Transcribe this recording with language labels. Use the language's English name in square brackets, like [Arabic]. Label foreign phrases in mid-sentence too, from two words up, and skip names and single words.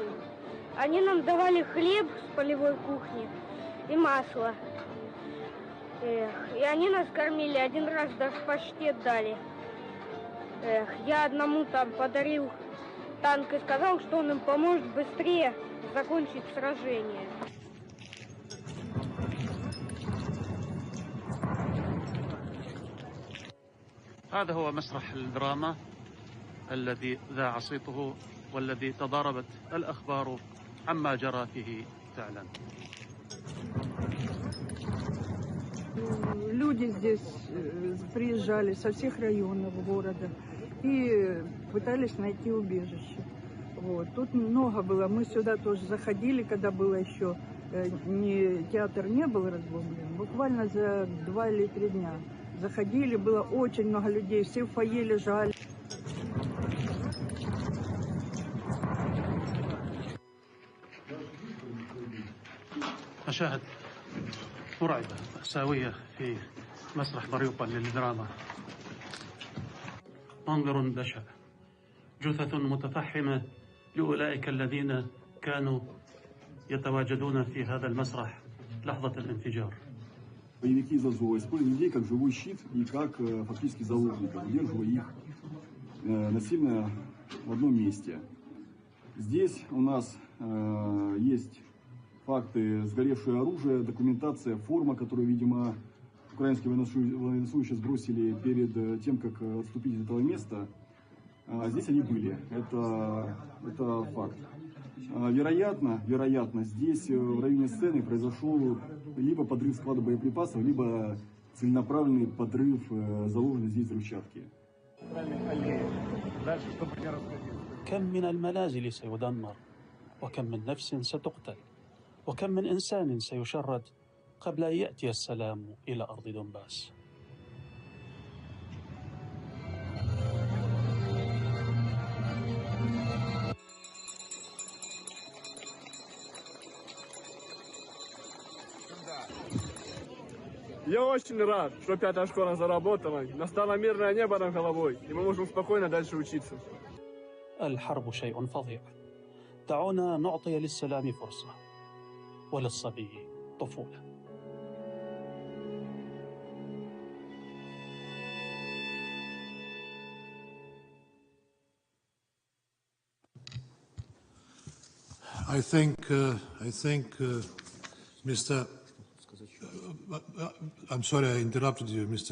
[Russian] Они нам давали хлеб с полевой кухни и масло. И они нас кормили, один раз даже паштет дали. Я одному там подарил танк и сказал, что он им поможет быстрее закончить сражение. [Arabic] هذا هو مسرح الدراما الذي ذاع صيته والذي تضاربت الأخبار عما جرى فيه فعلا. [Russian] Люди здесь приезжали со всех районов города и пытались найти убежище. Вот. Тут много было. Мы сюда тоже заходили, когда было еще театр не был разбомблен. Буквально за 2 или 3 дня заходили, было очень много людей, все в фойе лежали. [Arabic] مشاهد مرعبة مأساوية في مسرح ماريوبول للدراما. منظر بشع، جثث متفحمة لأولئك الذين كانوا يتواجدون في هذا المسرح لحظة الانفجار. [Russian] Боевики из Азова используют людей как живой щит и как фактически заложников, удерживая их насильно в одном месте. Здесь у нас есть факты сгоревшее оружие, документация, форма, которую, видимо, украинские военнослужащие сбросили перед тем, как отступить из этого места. Здесь они были. Это факт. Вероятно, здесь в районе сцены произошел либо подрыв склада боеприпасов, либо целенаправленный подрыв заложенной здесь взрывчатки. [Arabic] كم من المنازل سيدمر، وكم من نفس ستقتل، وكم من إنسان سيشرد قبل أن يأتي السلام إلى أرض دونباس. [Russian] Я очень рад, что 5-я школа заработала, настало мирное небо над головой, и мы можем спокойно дальше учиться. [Arabic] الحرب شيء فظيع. دعونا نعطي للسلام فرصة وللصبي طفولة. [English] I think Mr. I'm sorry I interrupted you, Mr.